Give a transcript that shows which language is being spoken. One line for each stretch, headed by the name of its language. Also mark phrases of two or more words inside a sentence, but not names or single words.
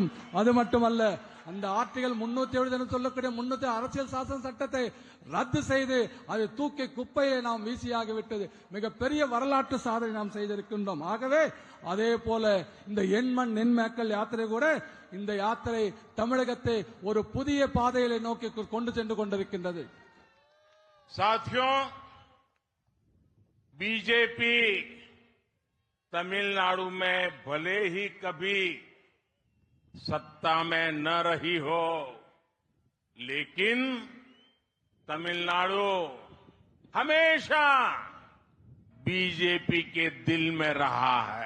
Tamil: அது மட்டுமல்ல, அந்த ஆர்டிகல் 370 என்று சொல்லக்கூடிய 300 அரசியல் சாசன சட்டத்தை ரத்து செய்து அதை தூக்கி குப்பையை நாம் வீசியாகிவிட்டது. மிகப்பெரிய வரலாற்று சாதனை நாம் செய்திருக்கின்றோம். ஆகவே அதே போல இந்த எண்மண் நென்மக்கள் யாத்திரை கூட, இந்த யாத்திரை தமிழகத்தை ஒரு புதிய பாதையிலே நோக்கி கொண்டு சென்று கொண்டிருக்கின்றது.
Hindi: साथियों, बीजेपी तमिलनाडु में भले ही कभी सत्ता में न रही हो, लेकिन तमिलनाडु हमेशा बीजेपी के दिल में रहा है.